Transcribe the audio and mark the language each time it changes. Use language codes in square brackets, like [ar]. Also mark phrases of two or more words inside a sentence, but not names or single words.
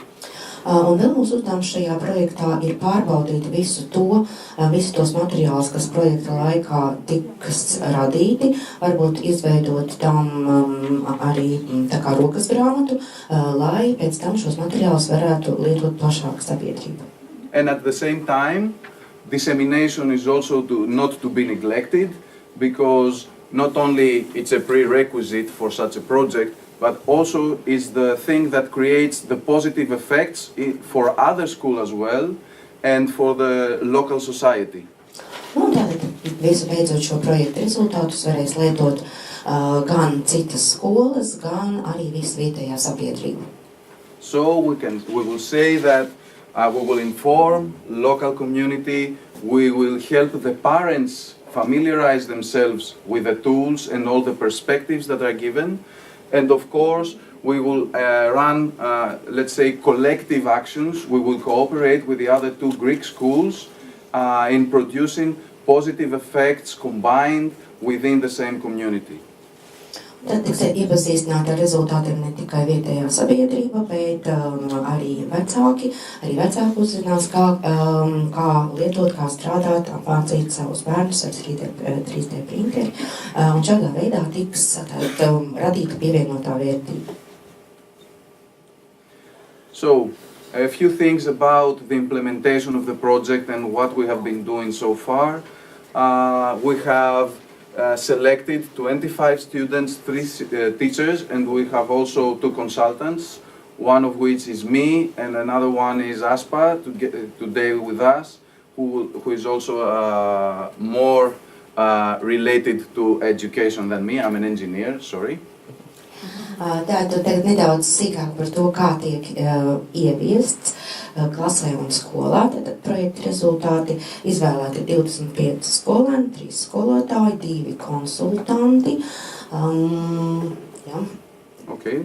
[lv] Un vēl mūsu uzdevums šajā projektā ir pārbaudīt visus tos materiālus, kas projekta laikā tiks radīti, varbūt izveidot tam arī tā kā rokas grāmatu, lai pēc tam šos materiālus varētu lietot plašāk sabiedrība. [en] And at the same time, dissemination is also not to be neglected, because not only it's a prerequisite for such a project, but also is the thing that creates the positive effects for other schools as well and for the local society. [lv] Un tātad visu beidzot šo projektu rezultātus varēs lietot gan citas skolas, gan arī visa vietējā sabiedrība. [en] So we will say that we will inform local community, we will help the parents familiarize themselves with the tools and all the perspectives that are given. And of course, we will run, let's say, collective actions. We will cooperate with the other two Greek schools in producing positive effects combined within the same community. Tad tiks iepazīstināti ar rezultātiem ne tikai vietējā sabiedrība, bet arī vecāki uzzinās, kā lietot, kā strādāt, apmācīt savus bērnus ar 3D printeri, un šādā veidā tiks radīta pievienotā vērtība. So, a few things about the implementation of the project and what we have been doing so far. We have selected 25 students, 3 teachers, and we have also 2 consultants, one of which is me, and another one is Aspa, today with us, who is also more related to education than me. I'm an engineer, sorry. [lv] Tātad tagad nedaudz sīkāk par to, kā tiek ieviests klasē un skolā. Tātad projekta rezultāti izvēlēti 25 skolēni, 3 skolotāji, 2 konsultanti. Jā. [en] Okay.